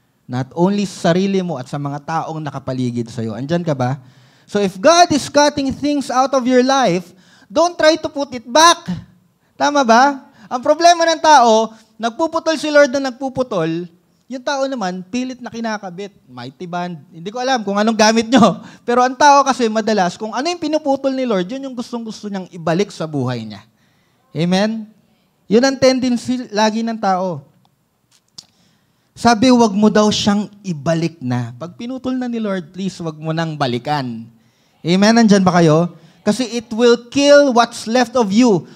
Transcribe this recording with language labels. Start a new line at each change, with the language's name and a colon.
English: Not only
Filipino: sa sarili mo at sa mga taong nakapaligid sa'yo. Andyan ka ba?
English: So if God is cutting things out of your life, don't try to put it back.
Filipino: Tama ba? Ang problema ng tao, nagpuputol si Lord na nagpuputol, yung tao naman, pilit na kinakabit. Mighty band. Hindi ko alam kung anong gamit nyo. Pero ang tao kasi madalas, kung ano yung pinuputol ni Lord, yun yung gustong-gusto niyang ibalik sa buhay niya. Amen? Yun ang tendency lagi ng tao. Sabi, wag mo daw siyang ibalik na. Pag pinutol na ni Lord, please, wag mo nang balikan. Amen? Nandyan ba kayo?
English: Kasi it will kill what's left of you.